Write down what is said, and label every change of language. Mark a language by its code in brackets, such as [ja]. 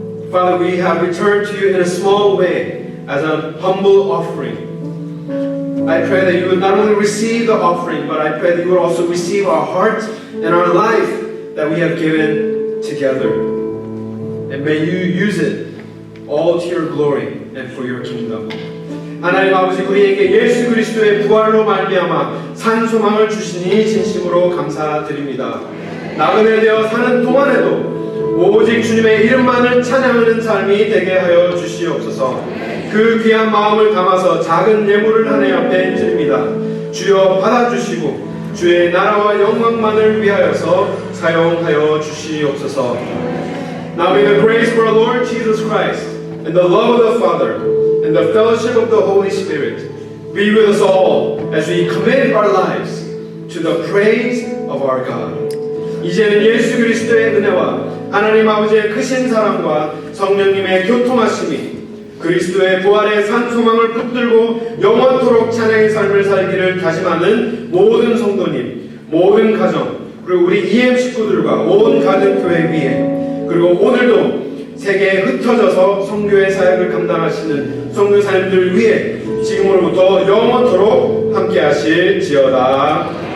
[en] Father, we have returned to you in a small way as a humble offering. I pray that you would not only receive the offering, but I pray that you would also receive our heart and our life that we have given together. And may you use it all to your glory and for your kingdom. [ko] 하나님 아버지, 우리에게 예수 그리스도의 부활로 말미암아 산 소망을 주시니 진심으로 감사드립니다. 나그네 되어 사는 동안에도 오직 주님의 이름만을 찬양하는 삶이 되게 하여 주시옵소서. 그 귀한 마음을 담아서 작은 예물을 하나님 앞에 드립니다. 주여 받아주시고 주의 나라와 영광만을 위하여서 사용하여 주시옵소서. [en] Now may the grace for our Lord Jesus Christ and the love of the Father and the fellowship of the Holy Spirit be with us all as we commit our lives to the praise of our God. [ko] 이제는 예수 그리스도의 은혜와 하나님 아버지의 크신 사랑과 성령님의 교통하심이 그리스도의 부활의 산 소망을 붙들고 영원토록 찬양의 삶을 살기를 다짐하는 모든 성도님, 모든 가정, 그리고 우리 EM 식구들과 온 가정교회 위에, 그리고 오늘도 세계에 흩어져서 선교의 사역을 감당하시는 선교사님들 위해 지금으로부터 영원토록 함께 하실지어다.